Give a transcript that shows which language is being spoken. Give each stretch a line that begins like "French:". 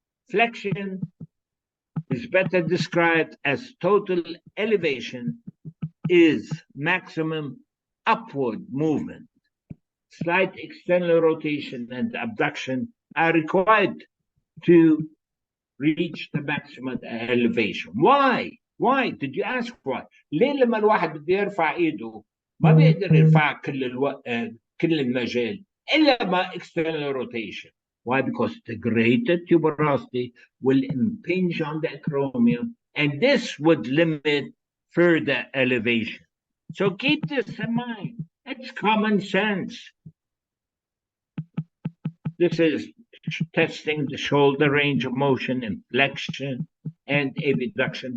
English: Flexion is better described as total elevation is maximum upward movement. Slight external rotation and abduction are required to reach the maximum elevation. Why? Why? Did you ask why?
Arabic: ليه لما الواحد بده يرفع ايده ما بيقدر يرفع كل المجال إلا ما external rotation.
English: Why? Because the greater tuberosity will impinge on the acromion, and this would limit further elevation. So keep this in mind. It's common sense. This is testing the shoulder range of motion, inflection, and abduction.